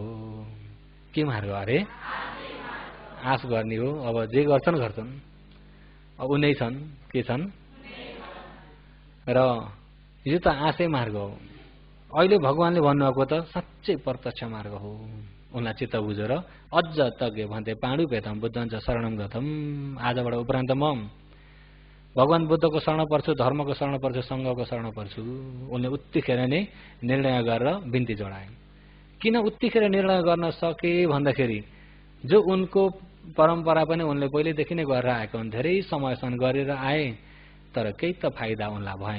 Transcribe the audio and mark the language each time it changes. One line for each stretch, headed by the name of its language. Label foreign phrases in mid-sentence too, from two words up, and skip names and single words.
Nepali: के मार्ग अरे? आश गर्ने हो। अब जे गर्छन् गर्छन्, अब उनै छन्, के छन्? र यो त आशे मार्ग हो। अहिले भगवानले भन्नुभएको त साँच्चै प्रत्यक्ष मार्ग हो। उनलाई चित्त बुझेर अझ तज्ञ भन्दै
Pali: पाण्डु भेदम बुद्धञ्च शरणम गतम,
Nepali: आजबाट उपरान्त म भगवान बुद्धको शरण पर्छु, धर्मको शरण पर्छु, सङ्घको शरण पर्छु। उनले उत्तिखेर नै निर्णय गरेर बिन्ती जोडाए। किन उत्तिखेर निर्णय गर्न सके भन्दाखेरि जो उनको परम्परा पनि उनले पहिलेदेखि नै गरेर आएको हुन्, धेरै समयसम्म गरेर आए, तर केही त फाइदा उनलाई भएन।